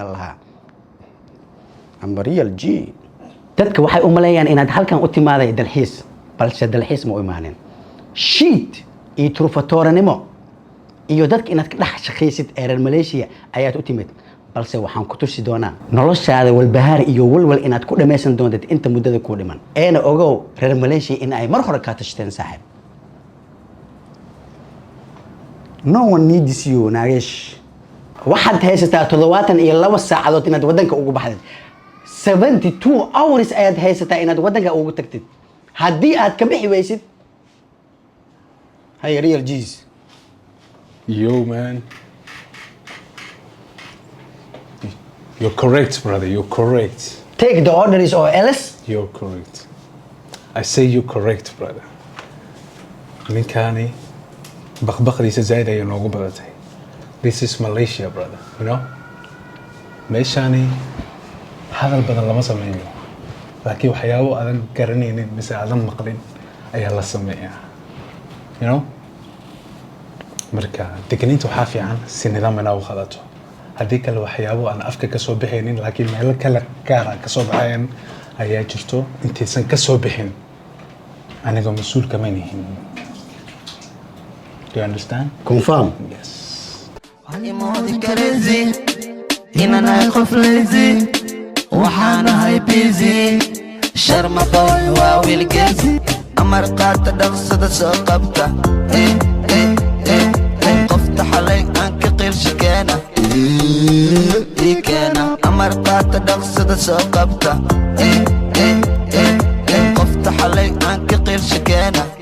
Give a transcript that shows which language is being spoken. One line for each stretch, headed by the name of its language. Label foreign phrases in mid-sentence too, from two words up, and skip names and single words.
Somali: lahaa am
English: real G
Somali: dadka waxay u maleeyaan inaad halkan u timaaday dalxiis balse dalxiis ma u imaanin shit iyo turfatooranimo iyo dadka inaad ka dhex shaqaysid reer Malaysia ayaad u timid balse waxaan ku tusi doonaa noloshaada walbahaar iyo walwal inaad ku dhameysan doontid inta muddada ku dhiman eena ogow reer Malaysia in ay mar hore ka tashteen saaxib
English: no one needs you
Somali: naagesh waxaad haysataa 72 saacadood inaad wadanka ugu baxdid
English: 72 hours
Somali: ayaad haysataa inaad wadanka ugu tagtid haddii aad ka bixi waysid hay
English: real G's yo man you're correct brother you're correct take the orders or else you're correct I say you're correct brother
Somali: ninkani baqbaqdiisa zaid ay noogu badatay
English: this is Malaysia brother you
Somali: know meeshani hadal badan lama sameeyo laakiin waxyaabo adan garanaynin mise adan maqlin ayaa la sameeyaa
English: you know
Somali: marka deganinta waxaa fiican si nidaam ah u qadato haddii kale waxyaabo aan afka ka soo bixinin laakiin meel kale gaar ah ka soo baxayaan ayaa jirto intaysan ka soo bixin aniga mas'uul kama nihin
English: do you understand confirm yes
Somali: ani moodi crazy inana qof lazy waxana hay busy sharma boy waa wiil geesi amar qaata dhaqsada soo qabta qofta xalay aan ka qirshi keena keena amar qaata dhaqsada soo qabta qofta xalay aan ka qirshi keena